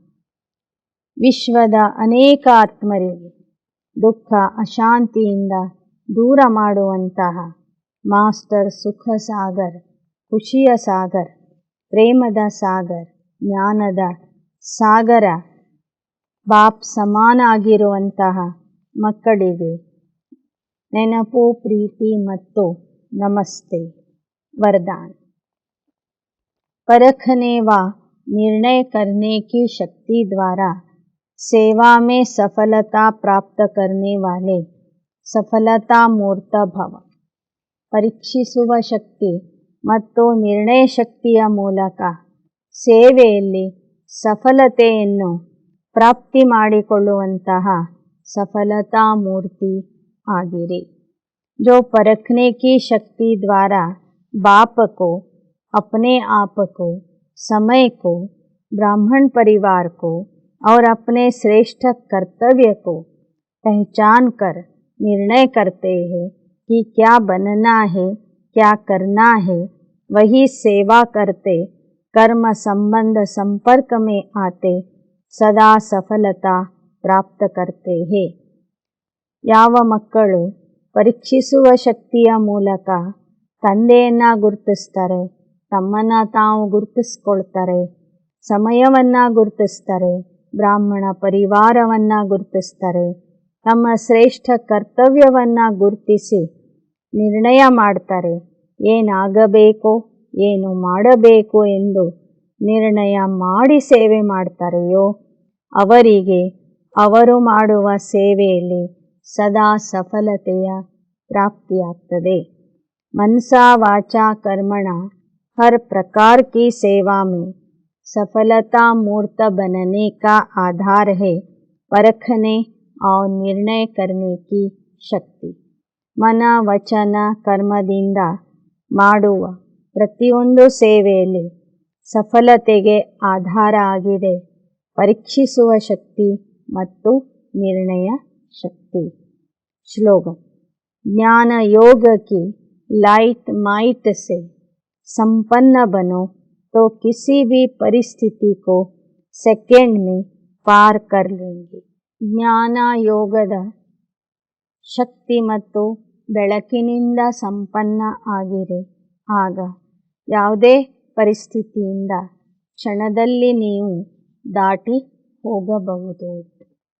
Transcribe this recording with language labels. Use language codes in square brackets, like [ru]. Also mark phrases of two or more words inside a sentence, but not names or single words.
[kn] ವಿಶ್ವದ ಅನೇಕ ಆತ್ಮರಿಗೆ ದುಃಖ ಅಶಾಂತಿಯಿಂದ ದೂರ ಮಾಡುವಂತಹ ಮಾಸ್ಟರ್ ಸುಖ ಸಾಗರ್, ಖುಷಿಯ ಸಾಗರ್, ಪ್ರೇಮದ ಸಾಗರ್, ಜ್ಞಾನದ ಸಾಗರ ಬಾಪ್ ಸಮಾನ ಆಗಿರುವಂತಹ ಮಕ್ಕಳಿಗೆ ನೆನಪು, ಪ್ರೀತಿ ಮತ್ತು ನಮಸ್ತೆ वरदान. [hi] परखने व निर्णय करने की शक्ति द्वारा सेवा में सफलता प्राप्त करने वाले सफलता मूर्त भव. [kn] ಪರೀಕ್ಷಿಸುವ ಶಕ್ತಿ ಮತ್ತು ನಿರ್ಣಯ ಶಕ್ತಿಯ ಮೂಲಕ ಸೇವೆಯಲ್ಲಿ ಸಫಲತೆಯನ್ನು ಪ್ರಾಪ್ತಿ ಮಾಡಿಕೊಳ್ಳುವಂತಹ ಸಫಲತಾ ಮೂರ್ತಿ ಆಗಿರೆ. [hi] जो परखने की शक्ति द्वारा बाप को, अपने आप को, समय को, ब्राह्मण परिवार को और अपने श्रेष्ठ कर्तव्य को पहचान कर निर्णय करते हैं कि क्या बनना है, क्या करना है, वही सेवा करते कर्म संबंध संपर्क में आते सदा सफलता ಪ್ರಾಪ್ತ करते हैं. [kn] ಯಾವ ಮಕ್ಕಳು ಪರೀಕ್ಷಿಸುವ ಶಕ್ತಿಯ ಮೂಲಕ ತಂದೆಯನ್ನು ಗುರುತಿಸ್ತಾರೆ, ತಮ್ಮನ್ನು ತಾವು ಗುರುತಿಸ್ಕೊಳ್ತಾರೆ, ಸಮಯವನ್ನು ಗುರುತಿಸ್ತಾರೆ, ಬ್ರಾಹ್ಮಣ ಪರಿವಾರವನ್ನು ಗುರುತಿಸ್ತಾರೆ, ತಮ್ಮ ಶ್ರೇಷ್ಠ ಕರ್ತವ್ಯವನ್ನು ಗುರುತಿಸಿ ನಿರ್ಣಯ ಮಾಡ್ತಾರೆ, ಏನಾಗಬೇಕು ಏನು ಮಾಡಬೇಕು ಎಂದು ನಿರ್ಣಯ ಮಾಡಿ ಸೇವೆ ಮಾಡ್ತಾರೆಯೋ ಅವರಿಗೆ ಅವರು ಮಾಡುವ ಸೇವೆಯಲ್ಲಿ ಸದಾ ಸಫಲತೆಯ ಪ್ರಾಪ್ತಿಯಾಗ್ತದೆ. [hi] मनसा वाचा कर्मणा हर प्रकार की सेवा में सफलता मूर्त बनने का आधार है परखने और निर्णय करने की शक्ति. [kn] ಮನ ವಚನ ಕರ್ಮದಿಂದ ಮಾಡುವ ಪ್ರತಿಯೊಂದು ಸೇವೆಯಲ್ಲಿ ಸಫಲತೆಗೆ ಆಧಾರ ಆಗಿದೆ ಪರೀಕ್ಷಿಸುವ ಶಕ್ತಿ ಮತ್ತು ನಿರ್ಣಯ ಶಕ್ತಿ. [hi] श्लोगन. ज्ञान योग की [en] light might [hi] से संपन्न बनो तो किसी भी परिस्थिति को सेकेंड में पार कर लेंगे. [kn] ಜ್ಞಾನ ಯೋಗದ ಶಕ್ತಿ ಮತ್ತು ಬೆಳಕಿನಿಂದ ಸಂಪನ್ನ ಆಗಿರೆ ಆಗ ಯಾವುದೇ ಪರಿಸ್ಥಿತಿಯಿಂದ ಕ್ಷಣದಲ್ಲಿ ನೀವು ದಾಟಿ ಹೋಗಬಹುದು.